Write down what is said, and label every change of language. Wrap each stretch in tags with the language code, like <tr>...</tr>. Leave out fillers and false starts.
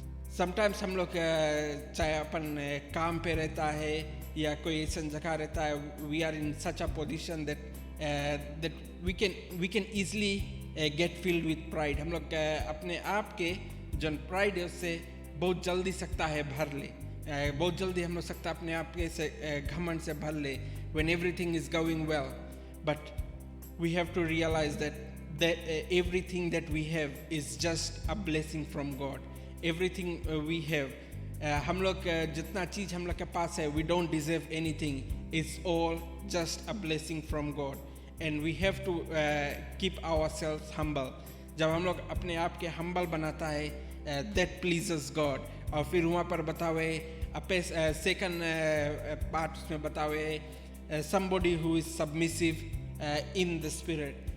<en>Sometimes</en> <hi>हम लोग चाहे अपन काम पे रहता है या कोई ऐसा जगह रहता है,</hi> <en>we are in such a position that we can easily get filled with pride.</en> <hi>हम लोग अपने आप के जो pride है उससे बहुत जल्दी सकता है भर ले, बहुत जल्दी हम लोग सकता अपने आप के से घमंड से भर ले</hi> <en>when everything is going well. But we have to realize that everything that we have is just a blessing from God. Everything we have,</en> <hi>हम लोग जितना चीज हम लोग के पास है,</hi> <en>we don't deserve anything. It's all just a blessing from God, and we have to keep ourselves humble.</en> <hi>जब हम लोग अपने आप के humble बनाता है,</hi> <en>that pleases God.</en> <hi>और फिर वहाँ पर बतावे</hi> <en>second part</en> <hi>उसमें बतावे</hi> <en>somebody who is submissive in the spirit.</en>